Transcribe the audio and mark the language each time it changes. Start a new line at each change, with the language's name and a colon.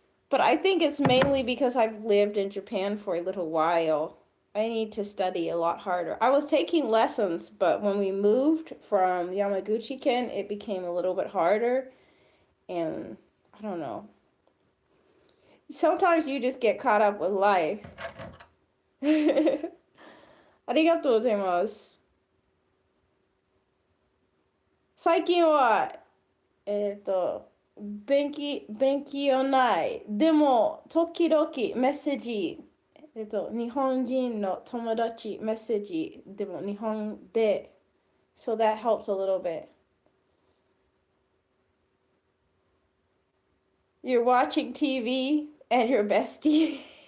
English: But I think it's mainly because I've lived in Japan for a little while. I need to study a lot harder. I was taking lessons, but when we moved from Yamaguchi-ken, it became a little bit harder. And I don't know. Sometimes you just get caught up with life.
Japanese: ありがとうございます。最近は、勉強ない。でも、時々メッセージ、日本人の友達メッセージ、でも日本で、
English: so that helps a little bit. You're watching TV and your bestie.